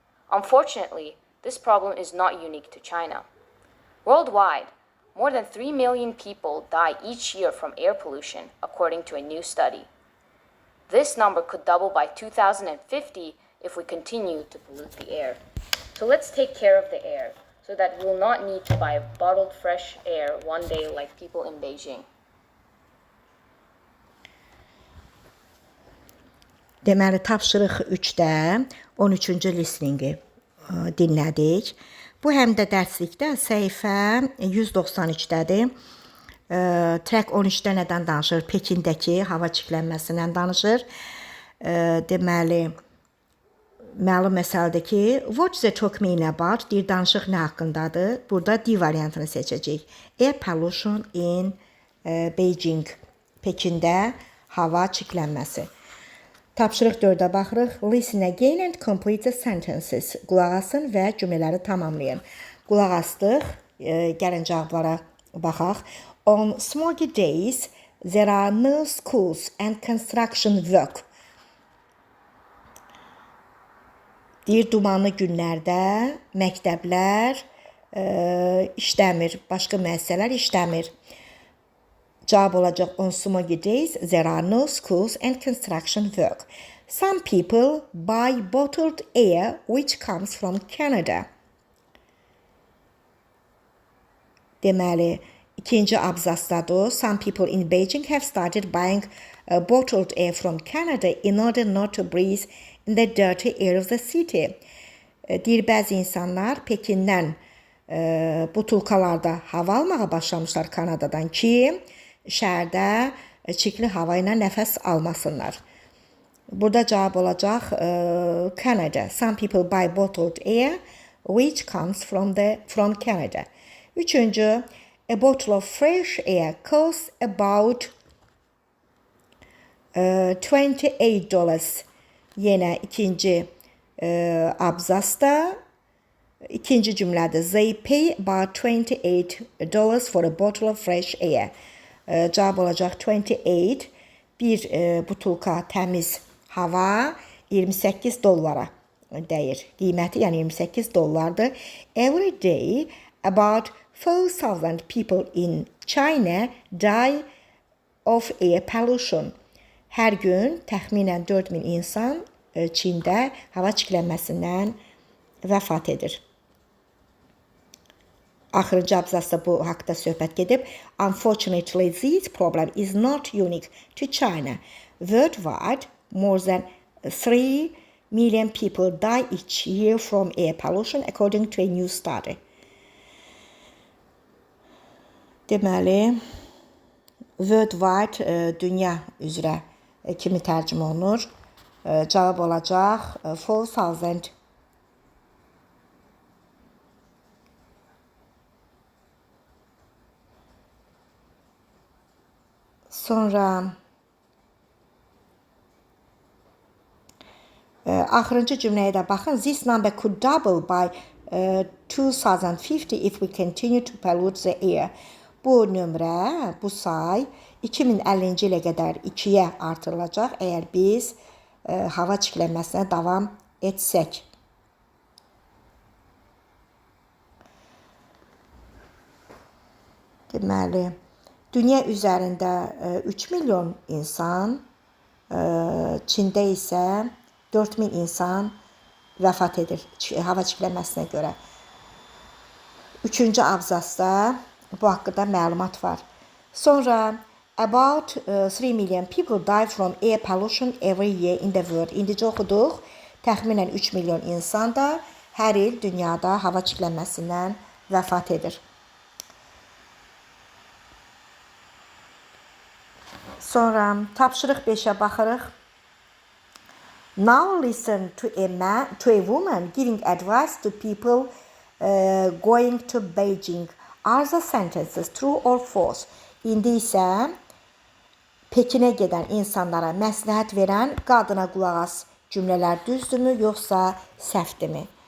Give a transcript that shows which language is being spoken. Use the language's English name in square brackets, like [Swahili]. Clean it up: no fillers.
[English] Unfortunately, this problem is not unique to China. Worldwide, more than 3 million people die each year from air pollution, according to a new study. This number could double by 2050 if we continue to pollute the air. So let's take care of the air so that we'll not need to buy bottled fresh air one day like people in Beijing. [Azerbaijani] Deməli, tapşırıq 3-də 13-cü listeningi dinlədik. Bu həm də dərslikdə səhifə 193-dədir. Track 13-də nədən danışır? Pekindəki hava çirklənməsindən danışır. Deməli, məlum məsələdir ki, [English] what does it talk mean about? [Azerbaijani] Deyir, danışıq nə haqqındadır? Burada D variantını seçəcəyik. [English] Air pollution in Beijing. [Azerbaijani] Pekində hava çirklənməsi. Tapşırıq 4-ə baxırıq. [English] Listen again and complete the sentences. [Azerbaijani] Qulaq asın və cümlələri tamamlayın. Qulaq astıq. Gəlin cavablara baxaq. [English] On smoggy days, there are no schools and construction work. [Azerbaijani] Deyir, dumanlı günlərdə məktəblər işləmir, başqa müəssisələr işləmir. Cavab olacaq, [English] on smoggy days, there are no schools and construction work. Some people buy bottled air which comes from Canada. [Azerbaijani] Deməli, ikinci abzasdadır. [English] Some people in Beijing have started buying bottled air from Canada in order not to breathe in the dirty air of the city. [Azerbaijani] Deyir, bəzi insanlar Pekindən butulkalarda hava almağa başlamışlar Kanadadan ki, şəhərdə çirkli hava ilə nəfəs almasınlar. Burada cavab olacaq Canada. [English] Some people buy bottled air which comes from Canada. [Azerbaijani] Üçüncü, [English] a bottle of fresh air costs about $28. [Azerbaijani] Yenə ikinci abzasda, ikinci cümlədə [English] they pay about $28 for a bottle of fresh air. [Azerbaijani] Cavab olacaq 28. Bir butulka təmiz hava $28 dəyir. Qiyməti yəni $28. [English] Every day about 4,000 people in China die of air pollution. [Azerbaijani] Hər gün təxminən 4,000 insan Çində hava çirklənməsindən vəfat edir. Axırıncı abzasda bu haqda söhbət gedib. [English] Unfortunately, this problem is not unique to China. Worldwide, more than 3 million people die each year from air pollution, according to a new study. [Azerbaijani] Deməli, worldwide dünya üzrə kimi tərcümə olunur. Cavab olacaq 4,000. Sonra axırıncı cümləyə də baxın. [English] This number could double by 2050 if we continue to pollute the air. [Azerbaijani] Bu nömrə, bu say 2050-ci ilə qədər 2-yə artırılacaq əgər biz hava çirklənməsinə davam etsək. Deməli, dünya üzərində 3 milyon insan, Çində isə 4,000 insan vəfat edir hava çirklənməsinə görə. Üçüncü abzasda bu haqqında məlumat var. Sonra [English] about 3 million people die from air pollution every year in the world. [Azerbaijani] İndicə oxuduq. Təxminən 3 milyon insan da hər il dünyada hava çirklənməsindən vəfat edir. Sonra tapşırıq 5-ə baxırıq. [English] Now listen to a woman giving advice to people going to Beijing. Are the sentences true or false? [Azerbaijani] İndi isə Pekinə gedən insanlara məsləhət verən qadına qulaq as. Cümlələr düzdürmü, yoxsa səhvdirmi?